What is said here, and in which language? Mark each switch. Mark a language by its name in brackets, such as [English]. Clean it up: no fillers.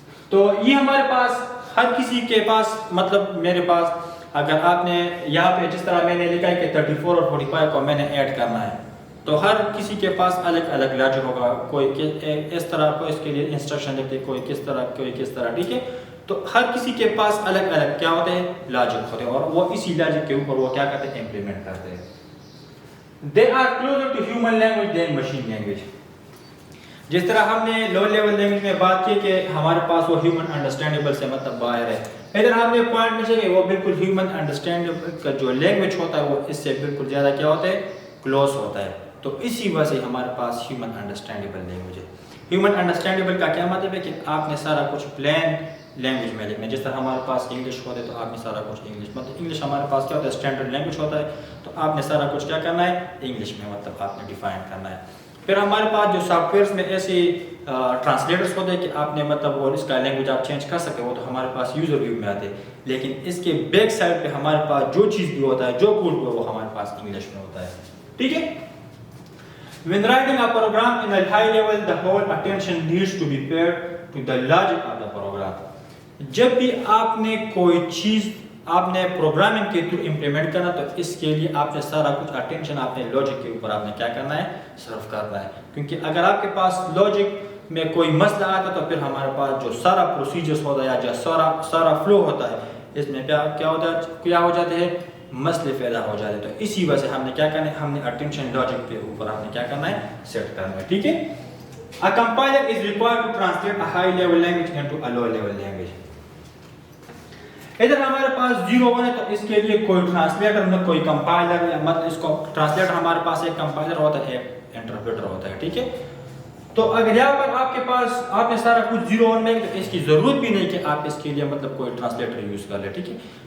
[Urdu] تو یہ ہمارے پاس ہر کسی کے پاس مطلب میرے پاس اگر آپ نے یہاں پہ جس طرح میں نے لکھا ہے کہ 34 اور 45 کو میں نے ایڈ کرنا ہے تو ہر کسی کے پاس الگ الگ لاجک ہوگا. کوئی اس طرح کو اس کے لیے انسٹرکشن لکھتے، کوئی کس طرح، کوئی کس طرح، ٹھیک ہے. تو ہر کسی کے پاس الگ الگ کیا ہوتے ہیں؟ لاجک ہوتے ہیں، اور وہ اسی لاجک کے اوپر وہ کیا کرتے ہیں؟ امپلیمنٹ کرتے ہیں. [English] They are closer to human language than machine language. [Urdu] جس طرح ہم نے لو لیول لینگویج میں بات کی کہ ہمارے پاس وہ ہیومن انڈرسٹینڈیبل سے مطلب باہر ہے، ادھر ہم نے پوائنٹ میں کہ وہ بالکل ہیومن انڈرسٹینڈیبل کا جو لینگویج ہوتا ہے وہ اس سے بالکل زیادہ کیا ہوتا ہے؟ کلوز ہوتا ہے. تو اسی وجہ سے ہمارے پاس ہیومن انڈرسٹینڈیبل لینگویج ہے. ہیومن انڈرسٹینڈیبل کا کیا مطلب ہے کہ آپ نے سارا کچھ پلین لینگویج میں لکھنا ہے. جس طرح ہمارے پاس انگلش ہوتا ہے تو آپ نے سارا کچھ انگلش، مطلب انگلش ہمارے پاس کیا ہوتا ہے؟ اسٹینڈرڈ لینگویج ہوتا ہے، تو آپ نے سارا کچھ کیا کرنا ہے؟ انگلش میں مطلب آپ نے ڈیفائن کرنا ہے. پھر ہمارے پاس جو سافٹ ویئرس میں ایسے ٹرانسلیٹرس ہوتے ہیں کہ آپ نے مطلب وہ اس کا لینگویج آپ چینج کر سکتے ہو، تو ہمارے پاس یوزر ویو میں آتے ہیں. لیکن اس کے بیک سائڈ پہ ہمارے پاس جو چیز بھی ہوتا ہے، جو کوڈ بھی وہ ہمارے پاس انگلش میں ہوتا ہے. ٹھیک ہے. [English] When writing a program in a high level, the whole attention needs to be paid to the logic of the program. [Urdu] جب بھی آپ نے کوئی چیز آپ نے پروگرامنگ کے تھرو امپلیمنٹ کرنا تو اس کے لیے آپ نے سارا کچھ اٹینشن آپ نے لاجک کے اوپر آپ نے کیا کرنا ہے؟ صرف کرنا ہے. کیونکہ اگر آپ کے پاس لاجک میں کوئی مسئلہ آتا تو پھر ہمارے پاس جو سارا پروسیجرز ہوتا ہے یا جو سارا فلو ہوتا ہے اس میں کیا ہوتا ہے؟ کیا ہو جاتے ہیں؟ مسئلے پیدا ہو جاتے ہیں. تو اسی وجہ سے ہم نے کیا کرنا ہے؟ ہم نے اٹینشن لاجک کے اوپر ہم نے کیا کرنا ہے؟ سیٹ کرنا ہے. ٹھیک ہے. [English] A compiler is required to translate a high level language into a low level language. [Urdu] ادھر ہمارے پاس 0 ہے تو اس کے لیے کوئی ٹرانسلیٹر نہ کوئی کمپائلر، یا مطلب اس کو ٹرانسلیٹر ہمارے پاس ایک کمپائلر ہوتا ہے، ایک انٹرپریٹر ہوتا ہے. ٹھیک ہے. تو اگر یہاں پر آپ کے پاس آپ نے سارا کچھ 0 میں تو اس کی ضرورت بھی نہیں کہ آپ اس کے لیے مطلب کوئی ٹرانسلیٹر یوز کر لیں. ٹھیک ہے.